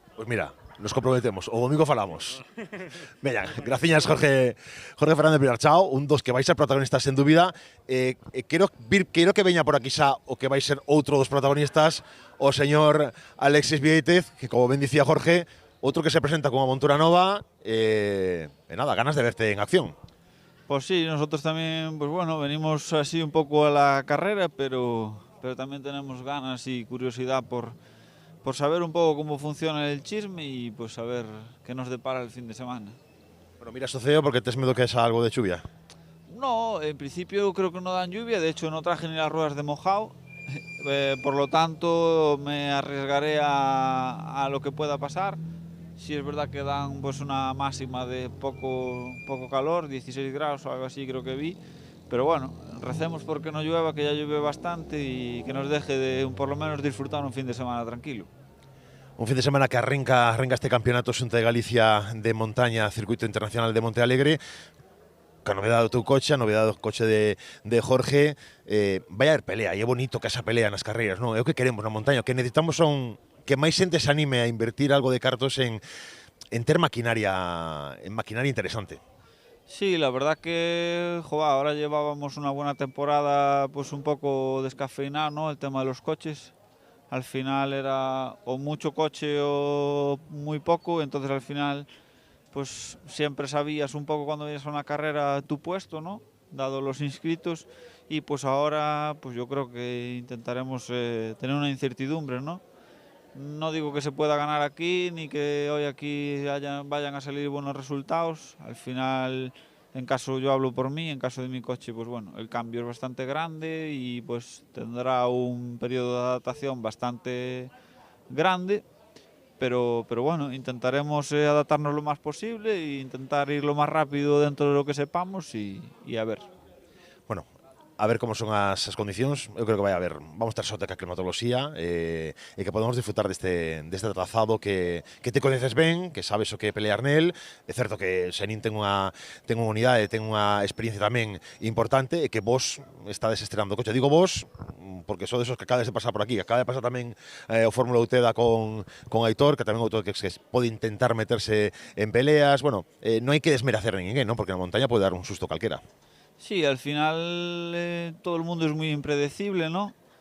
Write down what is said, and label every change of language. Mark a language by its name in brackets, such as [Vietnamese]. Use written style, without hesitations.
[Galician] Pois mira, nos comprometemos, o domingo falamos. Veña, graciñas Jorge Fernández Vilarchao, un dos que vai ser protagonistas sen dúbida. Quero que veña por aquí xa o que vai ser outro dos protagonistas, o señor Alexis Viéitez, que como ben dicía Jorge, outro que se presenta con unha montura nova, e nada, ganas de verte en acción. [Spanish] Pues sí, nosotros también, pues bueno, venimos así un poco a la carrera, pero también tenemos ganas y curiosidad por saber un poco cómo funciona el chisme y pues saber qué nos depara el fin de semana. [Galician] Bueno, mira, Soceo, porque tes medo que [Spanish] haya algo de lluvia. No, en principio creo que no dan lluvia, de hecho no traje ni las ruedas de mojado, por lo tanto me arriesgaré a lo que pueda pasar. Sí es verdad que dan pues una máxima de poco calor, 16 grados o algo así creo que vi, pero bueno, recemos porque no llueva, que ya llueve bastante y que nos deje de por lo menos disfrutar un fin de semana tranquilo. [Galician] Un fin de semana que arranca este campeonato Xunta de Galicia de montaña, Circuito Internacional de Monte Alegre, ca novedade do teu coche, a novedade do coche de Jorge. Vai haber pelea, e é bonito que esa pelea nas carreiras, non? É o que queremos na montaña, o que necesitamos son que máis xente se anime a invertir algo de cartos en ter maquinaria interesante. [Spanish] Sí, la verdad que ahora llevábamos una buena temporada pues un poco descafeinado, ¿no? El tema de los coches. Al final era o mucho coche o muy poco, entonces al final pues siempre sabías un poco cuando ibas a una carrera tu puesto, ¿no? Dado los inscritos, y pues ahora pues yo creo que intentaremos tener una incertidumbre, ¿no? No digo que se pueda ganar aquí, ni que hoy aquí vayan a salir buenos resultados. Al final, en caso, yo hablo por mí, en caso de mi coche, pues bueno, el cambio es bastante grande y pues tendrá un periodo de adaptación bastante grande. Pero bueno, intentaremos adaptarnos lo más posible e intentar ir lo más rápido dentro de lo que sepamos y a ver. [Galician] Bueno, a ver como son as condicións. Eu creo que vai haber, vamos ter sorte ca climatoloxía, e que podemos disfrutar deste trazado que te coñeces ben, que sabes o que pelear nel. É certo que Senín ten unha unidade, ten unha experiencia tamén importante, e que vos estades estrenando o coche. Digo vos porque sodes os que acabades de pasar por aquí, que acaba de pasar tamén o Fórmula Uteda con Aitor, que tamén outro que pode intentar meterse en peleas. Bueno, non hai que desmerecer ninguén, ¿no? Porque na montaña pode dar un susto calquera. [Spanish] Sí, al final todo el mundo es muy impredecible, ¿no?